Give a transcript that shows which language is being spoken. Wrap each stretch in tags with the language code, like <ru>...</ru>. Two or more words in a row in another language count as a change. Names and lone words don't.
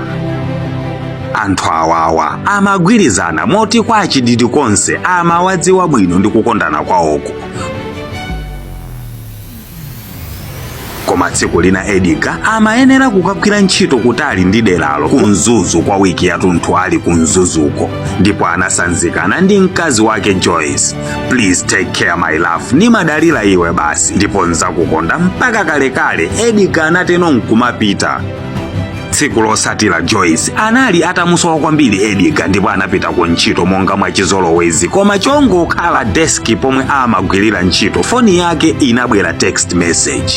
<ny>Anthu awawa amagwirizana moti kwa chididi konse amawadziwa bwino ndi kukondana kwawoko. Koma tsiku lina Edgar amayenera kukagwira ntchito kutali ndi deralo kunzuzu kwa wiki yatunthu ali kunzuzuko, ndipo anasanzikana ndi mkazi wake Joyce.</ny> <en>Please take care my love,</en> <ny>ni madalira iwe basi ndipo nzakukonda mpaka kalekale. Edgar anateno nkumapita. Tsiku losatira Joyce anali atamusowa kwambiri Edgar ndipo anapita ku ntchito monga mwachizolowezi, koma chongokhala deski pomwe amagwirira ntchito foni yake inabwera text message.</ny>